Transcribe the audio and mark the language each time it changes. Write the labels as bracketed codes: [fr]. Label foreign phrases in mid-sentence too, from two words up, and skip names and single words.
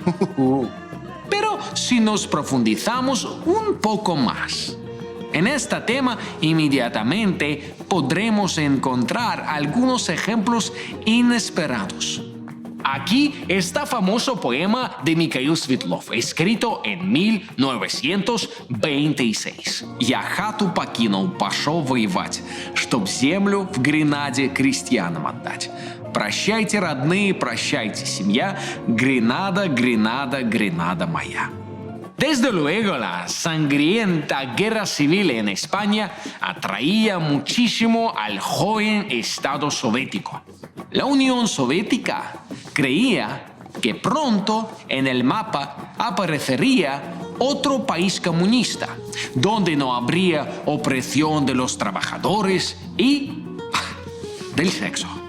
[es] Pero si nos profundizamos un poco más en este tema, inmediatamente podremos encontrar algunos ejemplos inesperados. Aquí está famoso poema de Mikhail Svitlov, escrito en 1926. [ru] «Я хату покинул, пошел воевать, чтоб землю в Гренаде крестьянам отдать. Прощайте, родные, прощайте, семья, Гренада, Гренада, Гренада моя». [es] Desde luego, la sangrienta guerra civil en España atraía muchísimo al joven Estado soviético. La Unión Soviética creía que pronto en el mapa aparecería otro país comunista, donde no habría opresión de los trabajadores y del sexo.